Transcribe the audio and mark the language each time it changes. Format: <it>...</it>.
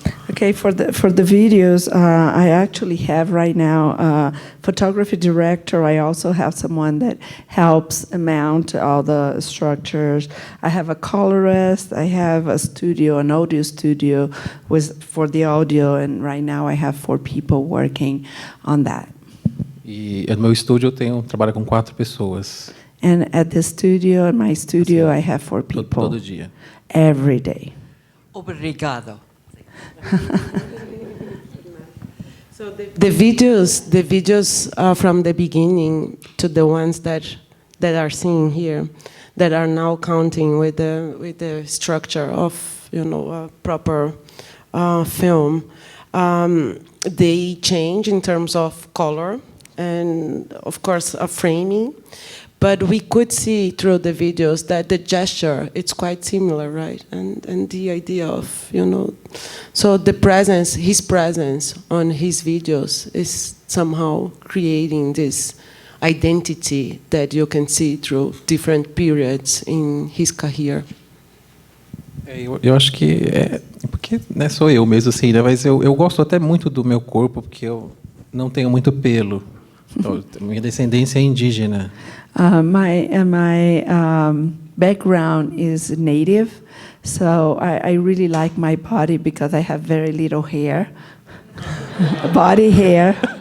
<en>Okay, for the videos, I actually have right now a photography director. I also have someone that helps mount all the structures. I have a colorist. I have a studio, an audio studio for the audio, and right now I have 4 people working on that.</en> <pt>E no meu estúdio eu trabalho com 4 pessoas.</pt> <en>And at the studio, in my studio, I have 4 people.</en> <pt>Todo dia.</pt> <en>Every day.</en> <pt>Obrigado.</pt> <en>So the videos from the beginning to the ones that are seen here, that are now counting with the structure of a proper film, they change in terms of color and of course framing. But we could see through the videos that the gesture, it's quite similar, right? And the idea of, so the presence, his presence on his videos is somehow creating this identity that you can see through different periods in his career.</en> <pt>Eu acho que porque sou eu mesmo assim, né? Mas eu gosto até muito do meu corpo porque eu não tenho muito pelo. Então, minha descendência é indígena.</pt> <en>My background is native, so I really like my body because I have very little hair, body hair.</en>